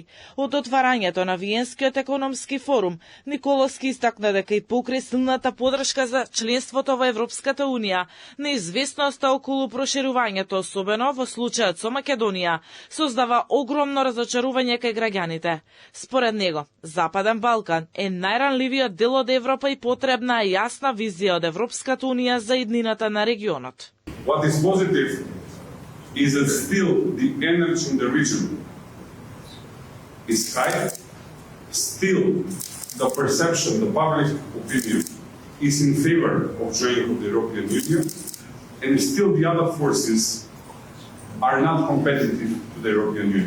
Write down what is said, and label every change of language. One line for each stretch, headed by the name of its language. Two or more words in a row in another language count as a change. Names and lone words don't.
Macedonian: Од отварањето на Виенскиот економски форум, Николовски истакна дека и покрај силната подршка за членството во Европската унија, неизвестноста околу проширувањето, особено во случајот со Македонија, создава огромно разочарување кај граѓаните. Според него, Западен Балкан е најранливиот дел од Европа и потребна е јасна визија од Европската унија за иднината на регионот.
English: What is positive is that still the energy in the region is high. Still the perception, the public opinion is in favor of joining the European Union, and still the other forces are not competitive to the European Union.